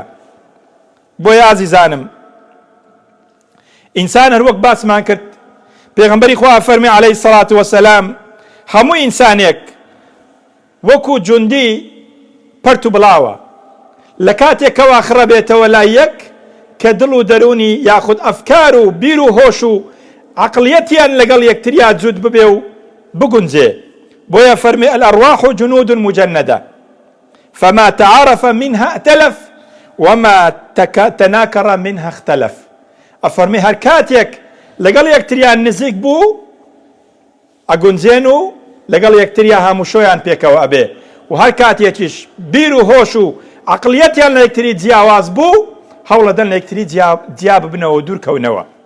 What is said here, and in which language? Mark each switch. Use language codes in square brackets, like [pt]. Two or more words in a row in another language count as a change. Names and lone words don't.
[ckb] بۆیە ئازیزانم، ئینسان هەر وەک باسمان کرد، پێغەمبەری خوا فەرمی [ar] عەلەیهی سەڵات وەسەلام [ckb] هەموو ئینسانێک وەکو جوندی پەرت و بڵاوە، لە کاتێکەوە خڕە بێتەوە لای یەک کە دڵ و دەرونی یاخود ئەفکار و بیر و هۆش و عەقڵیەتیان لەگەڵ یەکتریا جوت ببێ و بگونجێ. بۆیە فەرمی [ar] الأرواح جنود مجندة فما تعارف منها ائتلف وما تناكر منها اختلف. [ckb] ئەفەرمی هەر کاتێک لەگەڵ یەکتریان نزیک بوو ئەگونجێن و لەگەڵ یەکتریا هەمووشۆیان پێکەوە ئەبێ، و هەر کاتێکیش بیر و هۆش و عەقڵیەتیان لە یەکتری جیاواز بوو هەوڵە دەن لە یەکتری جیا ببنەوە و دوورکەونەوە.